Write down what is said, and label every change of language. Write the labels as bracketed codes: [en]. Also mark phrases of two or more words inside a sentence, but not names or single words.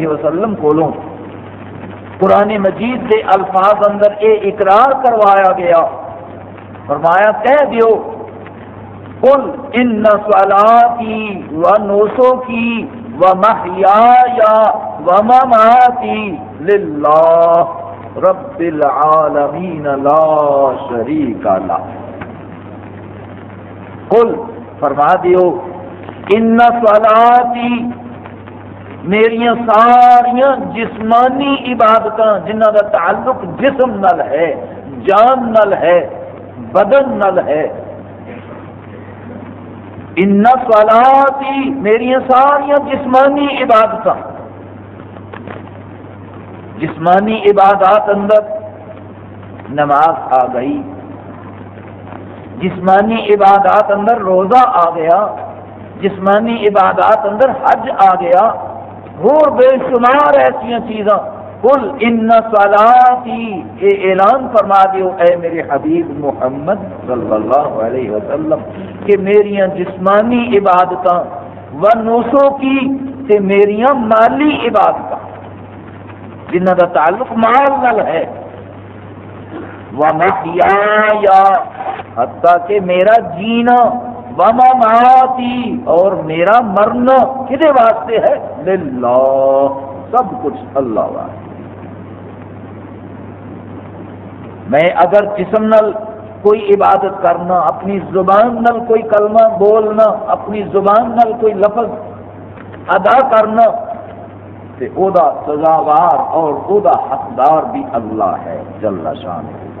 [pa] وسلم کولوں قرآن مجید کے الفاظ اندر اے اقرار کروایا گیا، فرمایا کہہ دیو [ar] قل ان صلاتی و نسکی و محیای و مماتی للہ رب العالمین لا شریک لہ۔ [pa] قل فرما دیو [ar] ان صلاتی [pa] میریاں ساریاں جسمانی عبادتاں جنہاں دا تعلق جسم نال ہے، جان نال ہے، بدن نال ہے، [ar] ان صلاتی [pa] میریاں ساریاں جسمانی عبادتاں، جسمانی عبادات اندر نماز آ گئی، جسمانی عبادات اندر روزہ آ گیا، جسمانی عبادات اندر حج آ گیا، اور بے شمار ایسی چیزاں۔ [ar] قل ان صلاتی، [pa] اے اعلان فرما دیو اے میرے حبیب محمد [ar] صلی اللہ علیہ وسلم [pa] کہ میریاں جسمانی عبادتاں [ar] و نسکی [pa] تے میریاں مالی عبادتاں جنہاں دا تعلق مال نال ہے، [ar] و محیایا [pa] حتیٰ کہ میرا جینا، [ar] و مماتی [pa] اور میرا مرنا کدے واسطے ہے؟ للہ، سب کچھ اللہ واسطے۔ میں اگر جسم نال کوئی عبادت کرنا، اپنی زبان نال کوئی کلمہ بولنا، اپنی زبان نال کوئی لفظ ادا کرنا، تے او دا سزاوار اور او دا حقدار بھی اللہ ہے [ar] جل شانہ۔